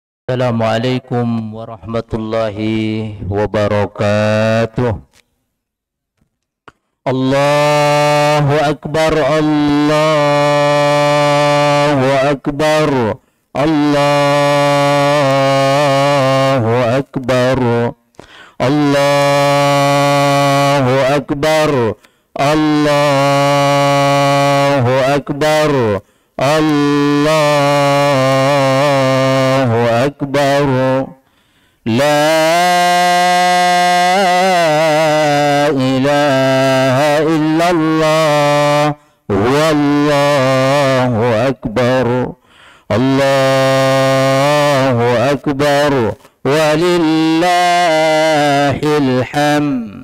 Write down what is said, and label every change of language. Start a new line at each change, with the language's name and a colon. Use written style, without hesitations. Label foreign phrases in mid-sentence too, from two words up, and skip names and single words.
Arabic: السلام عليكم ورحمة الله وبركاته. الله أكبر، الله أكبر، الله أكبر، الله أكبر، الله أكبر، الله أكبر. لا إله إلا الله، والله أكبر، الله أكبر، ولله الحمد.